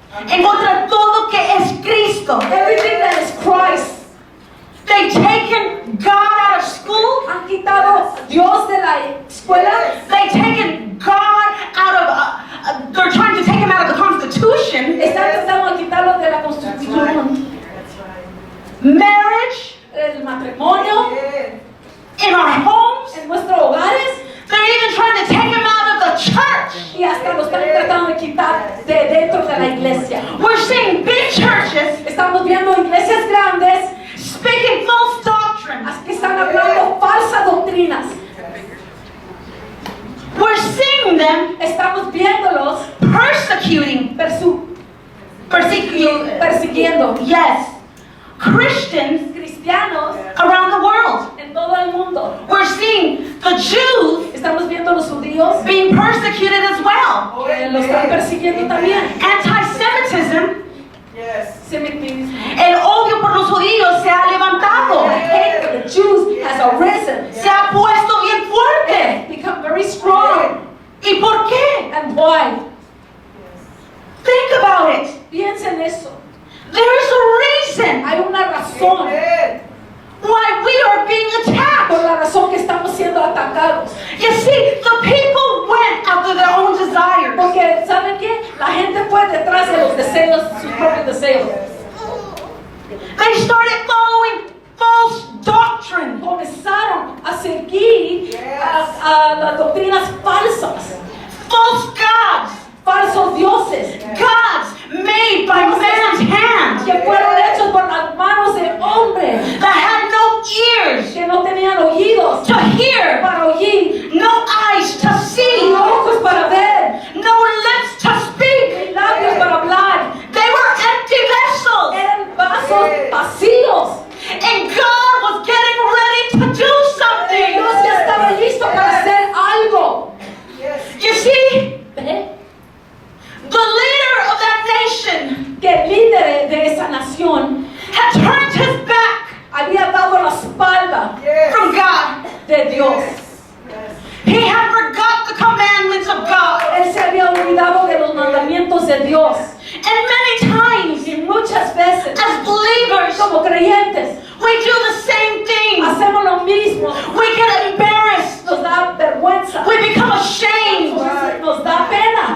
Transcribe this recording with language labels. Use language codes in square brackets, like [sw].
[es] en contra de todo que es Cristo. [en] Everything that is Christ. They've taken God out of school. [es] Han quitado Dios de la escuela. [en] They've taken God out of, they're trying to take him out of the Constitution. [es] Están tratando de quitarlo de la Constitución. [en] Marriage, [es] El matrimonio, [en] in our homes. [es] en nuestros hogares. [en] They're even trying to take him out of the church. [es] Y hasta lo están tratando de quitar de dentro de la iglesia. [en] We're seeing big churches [es] Estamos viendo iglesias grandes [en] speaking false doctrines. [es] que están hablando falsas doctrinas. [en] We're seeing them [es] Estamos viéndolos [en] persecuting, [es] persiguiendo [en] yes, Christians [es] cristianos [en] around the world. [es] en todo el mundo. [en] We're seeing the Jews [es] Estamos viendo a los judíos [en] being persecuted as well. [es] que los están persiguiendo también. [en] Anti-Semitism, [es] Semitismo. el odio por los judíos se ha [en] The [es] levantado, [en] hate for the Jews has arisen. [es] se ha puesto bien [en] It [es] fuerte. [en] has become very strong. [es] ¿Y por qué? [en] And why? Think about it. [es] Piensa en eso. [en] There is a reason [es] Hay una razón [en] why we are being [es] por [en] attacked. [es] la razón que estamos siendo atacados. [en] You see, the people went after their own desires. [es] Porque, ¿saben qué? La gente fue detrás de los deseos, sus propios deseos. [en] They started following false doctrine. [es] Comenzaron a seguir a las doctrinas falsas, [en] False gods. [es] falsos dioses, [en] Gods made by man's hand [es] que fueron hechos por las manos de hombre, [en] that had no ears [es] que no tenían oídos [en] to hear, [es] para oír, [en] no eyes to see, [es] ni ojos para ver, [en] no lips to speak. [es] ni labios para hablar. [en] They were empty vessels. [es] Eran vasos vacíos. [en] And God was getting ready to do something. [es] Dios ya estaba listo para hacer algo. [en] You see, [es] ¿Ve? [en] the leader of that nation [es] Que el líder de esa nación [en] had turned his back [es] había dado la espalda [en] from God. [es] de Dios. [en] He had forgot the commandments of God. [es] Él se había olvidado de los mandamientos de Dios. [en] And many times, [es] Y muchas veces, [en] as believers, [es] como creyentes, [en] we do the same thing. [es] hacemos lo mismo. [en] We get embarrassed. [es] Nos da vergüenza. [en] We become ashamed. [es] Nos da pena.